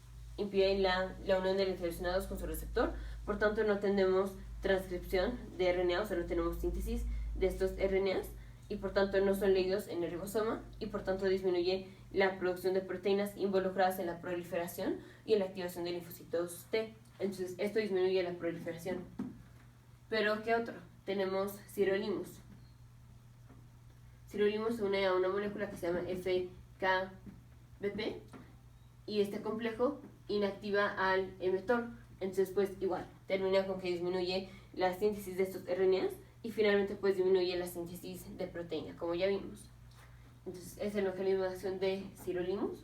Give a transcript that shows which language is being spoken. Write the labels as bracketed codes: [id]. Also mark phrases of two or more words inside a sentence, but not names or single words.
[es] Por tanto, no tenemos transcripción de RNA, o sea, no tenemos síntesis de estos RNAs, y por tanto no son leídos en el ribosoma, y por tanto disminuye la producción de proteínas involucradas en la proliferación y en la activación de linfocitos T. Entonces, esto disminuye la proliferación. Pero, ¿qué otro? Tenemos sirolimus. Sirolimus se une a una molécula que se llama FKBP, y este complejo inactiva al emetor. Entonces, pues igual, termina con que disminuye la síntesis de estos RNAs y finalmente pues disminuye la síntesis de proteína, como ya vimos. Entonces, ese es el mecanismo de acción de sirolimus.